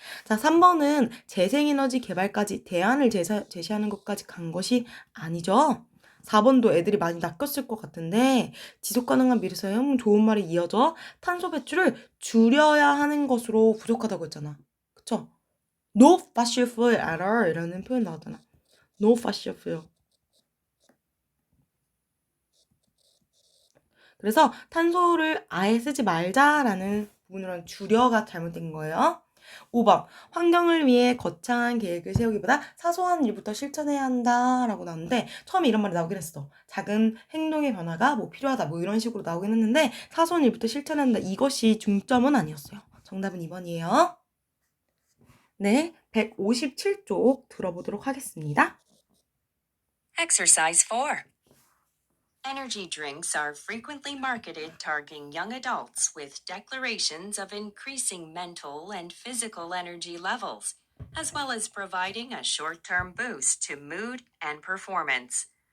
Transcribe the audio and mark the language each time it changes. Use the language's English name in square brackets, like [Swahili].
[Korean] 자, 3번은 재생에너지 개발까지 대안을 제시하는 것까지 간 것이 아니죠. 4번도 애들이 많이 낚였을 것 같은데 지속가능한 미래사용 좋은 말이 이어져 탄소 배출을 줄여야 하는 것으로 부족하다고 했잖아. 그쵸? [English] No fossil fuel at all [Korean] 이라는 표현 나왔잖아. [English] No fossil fuel. [Korean] 그래서 탄소를 아예 쓰지 말자라는 부분으로는 줄여가 잘못된 거예요. 5번. 환경을 위해 거창한 계획을 세우기보다 사소한 일부터 실천해야 한다라고 나오는데 처음에 이런 말이 나오긴 했어. 작은 행동의 변화가 뭐 필요하다 뭐 이런 식으로 나오긴 했는데 사소한 일부터 실천해야 한다 이것이 중점은 아니었어요. 정답은 2번이에요. 네, 157쪽 들어보도록 하겠습니다. [English] Exercise 4. Energy drinks are frequently marketed targeting young adults with declarations of increasing mental and physical energy levels, as well as providing a short-term boost to mood and performance.